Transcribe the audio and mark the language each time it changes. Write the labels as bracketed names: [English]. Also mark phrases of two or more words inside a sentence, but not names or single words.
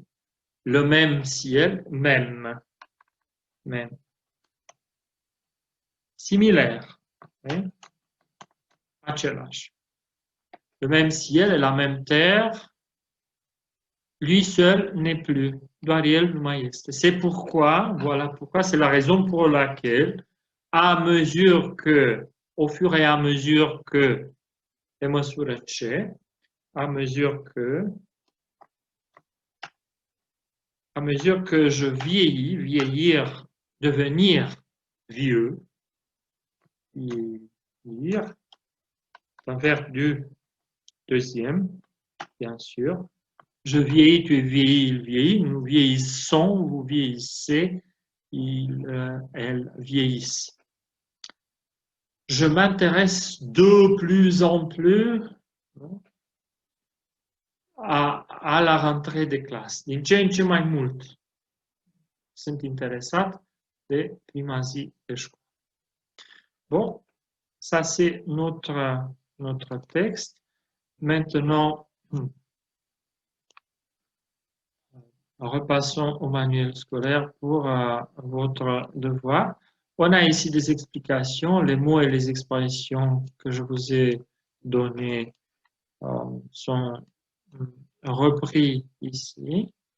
[French] Le même ciel, même. Similaire. Hein? [Romanian] Același. [French] Le même ciel et la même terre, lui seul n'est plus. [Romanian] Doar el nu mai este. [French] C'est pourquoi, voilà pourquoi, c'est la raison pour laquelle, au fur et à mesure que, [Romanian] pe măsură ce, [French] à mesure que je vieillis, vieillir, devenir vieux, vieillir, c'est un verbe du deuxième, bien sûr. Je vieillis, tu vieillis, il vieillit, nous vieillissons, vous vieillissez, elles vieillissent. Je m'intéresse de plus en plus à la rentrée des classes. [Romanian] Din ce în ce mai mult sunt interesat de prima zi de școală. [French] Bon, ça c'est notre texte. Maintenant, repassons au manuel scolaire pour votre devoir. On a ici des explications. Les mots et les expressions que je vous ai donnés sont repris ici.